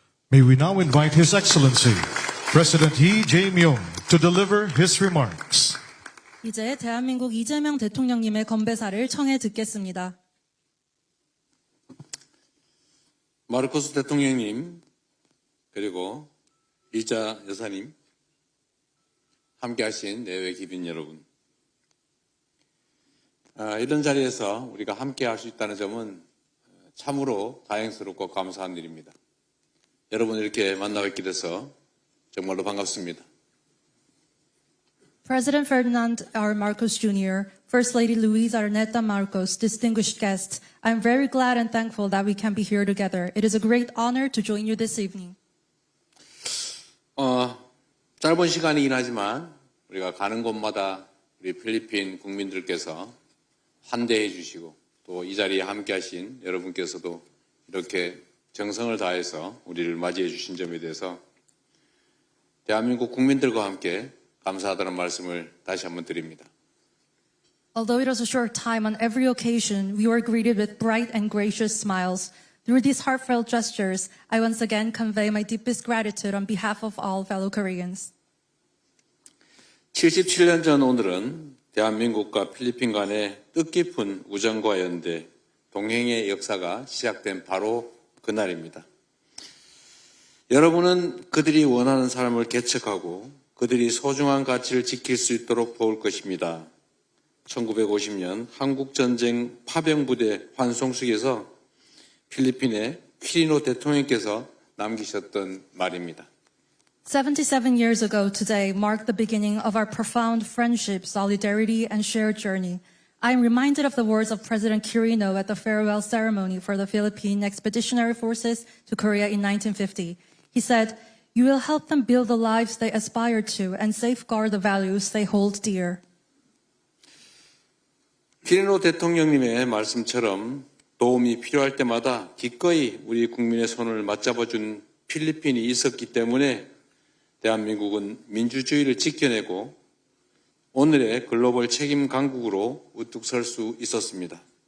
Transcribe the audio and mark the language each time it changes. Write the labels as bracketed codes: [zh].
[en] May we now invite His Excellency, President Lee Jae-myung, to deliver his remarks. [ko] 이제 대한민국 이재명 대통령님의 건배사를 청해 듣겠습니다. 마르코스 대통령님, 그리고 이자 여사님, 함께하신 내외 기빈 여러분, 이런 자리에서 우리가 함께할 수 있다는 점은 참으로 다행스럽고 감사한 일입니다. 여러분 이렇게 만나뵙게 돼서 정말로 반갑습니다. [en] President Ferdinand R. Marcos Jr., First Lady Luisa Arneta Marcos, distinguished guests, I am very glad and thankful that we can be here together. It is a great honor to join you this evening. [ko] 짧은 시간이긴 하지만 우리가 가는 곳마다 우리 필리핀 국민들께서 환대해 주시고 또 이 자리에 함께하신 여러분께서도 이렇게 정성을 다해서 우리를 맞이해 주신 점에 대해서 대한민국 국민들과 함께 감사하다는 말씀을 다시 한번 드립니다. [en] Although it was a short time, on every occasion, we were greeted with bright and gracious smiles. Through these heartfelt gestures, I once again convey my deepest gratitude on behalf of all fellow Koreans. [ko] 77년 전 오늘은 대한민국과 필리핀 간의 뜻깊은 우정과 연대, 동행의 역사가 시작된 바로 그날입니다. 여러분은 그들이 원하는 삶을 개척하고 그들이 소중한 가치를 지킬 수 있도록 도울 것입니다. 1950년 한국전쟁 파병부대 환송식에서 필리핀의 퀴리노 대통령께서 남기셨던 말입니다. [en] 77 years ago today marked the beginning of our profound friendship, solidarity, and shared journey. I am reminded of the words of President Quirino at the farewell ceremony for the Philippine Expeditionary Forces to Korea in 1950. He said, "You will help them build the lives they aspire to and safeguard the values they hold dear." [ko] 퀴리노 대통령님의 말씀처럼 도움이 필요할 때마다 기꺼이 우리 국민의 손을 맞잡아준 필리핀이 있었기 때문에 대한민국은 민주주의를 지켜내고 오늘의 글로벌 책임 강국으로 우뚝 설 수 있었습니다.